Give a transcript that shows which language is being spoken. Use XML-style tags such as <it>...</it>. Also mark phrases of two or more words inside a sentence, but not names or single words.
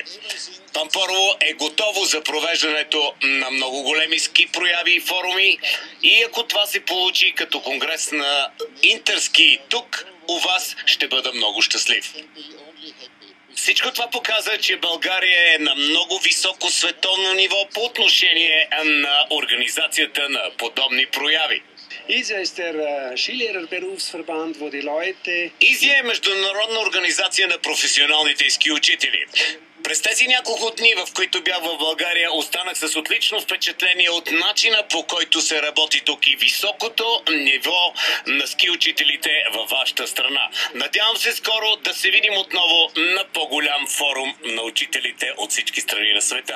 <bg>Пампорово е готово за провеждането на много големи ски прояви и форуми и ако това се получи като конгрес на Интерски тук, у вас ще бъда много щастлив. Всичко това показва, че България е на много високо световно ниво по отношение на организацията на подобни прояви.</bg> <de>ISIA ist der Skilehrerberufsverband, wo die Leute...</de> <bg>ISIA е международна организация на професионалните ски учители. През тези няколко дни, в които бях в България, останах с отлично впечатление от начина, по който се работи тук и високото ниво на ски учителите във вашата страна. Надявам се скоро да се видим отново на по-голям форум на учителите от всички страни на света.</bg>